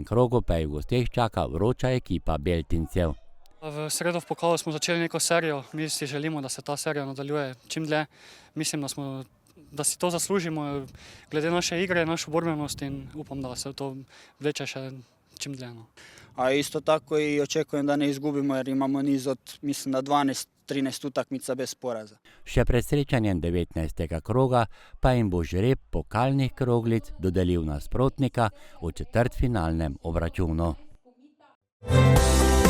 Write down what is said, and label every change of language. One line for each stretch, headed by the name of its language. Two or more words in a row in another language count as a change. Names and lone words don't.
Slovenian: krogu pa je v gosteh čaka vroča ekipa Beltincev. V sredo v pokalu smo začeli neko serijo, mi si želimo, da se ta serija nadaljuje čim dlje. Mislim, da si to zaslužimo glede naše igre, našo borbenost in upam, da se to vleče še čim dlje. No.
Croatian: A isto tako i očekujem da ne izgubimo jer imamo niz od, mislim da 12-13 utakmica bez poraza.
Slovenian: Še pred srečanjem 19. kroga pa jim bo žreb pokalnih kroglic dodelil nasprotnika v četrtfinalnem obračunu.